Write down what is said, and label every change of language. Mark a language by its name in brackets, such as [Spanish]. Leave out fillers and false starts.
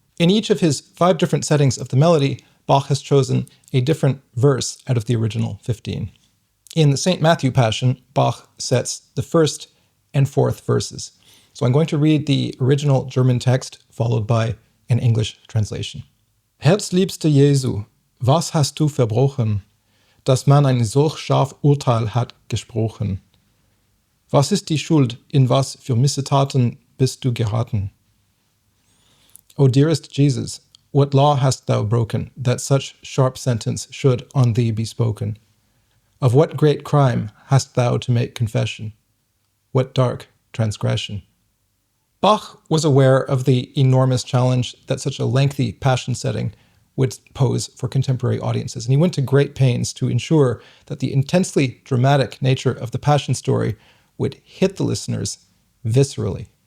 [English] In each of his 5 different settings of the melody, Bach has chosen a different verse out of the original 15. In the St. Matthew Passion, Bach sets the first and fourth verses. So I'm going to read the original German text, followed by an English translation. [German] Herzliebster Jesu, was hast du verbrochen, dass man ein solch scharf Urteil hat gesprochen? Was ist die Schuld, in was für Missetaten bist du geraten? [English] O dearest Jesus, what law hast thou broken, that such sharp sentence should on thee be spoken? Of what great crime hast thou to make confession? What dark transgression? Bach was aware of the enormous challenge that such a lengthy passion setting would pose for contemporary audiences, and he went to great pains to ensure that the intensely dramatic nature of the passion story would hit the listeners viscerally.